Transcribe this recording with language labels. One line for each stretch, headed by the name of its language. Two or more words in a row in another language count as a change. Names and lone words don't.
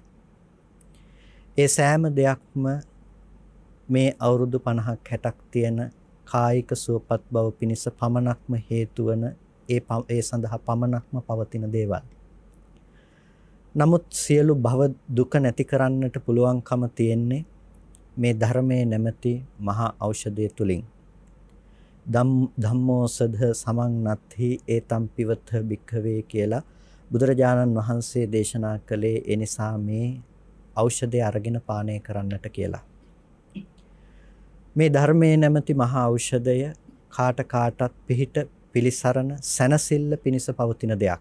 Sinhala: ඒ සෑම දෙයක්ම මේ අවුරුදු 50ක් 60ක් තියෙන කායික සුවපත් බව පිණිස පමණක්ම හේතු වන ඒ සඳහා පමණක්ම පවතින දේවල්. නමුත් සියලු භව දුක නැති කරන්නට පුළුවන්කම තියෙන්නේ මේ ධර්මයේ නැමැති මහා ඖෂධය තුලින්.
Pali: ධම්මෝසධ සමං නත්ථි ඒතම් පිවත භික්ඛවේ
Sinhala: කියලා බුදුරජාණන් වහන්සේ දේශනා කළේ ඒ නිසා මේ ඖෂධය අරගෙන පානය කරන්නට කියලා. මේ ධර්මයේ නැමැති මහා ඖෂධය කාට කාටත් පිහිට පිලිසරණ සැනසෙල්ල පිණිස පවතින දෙයක්.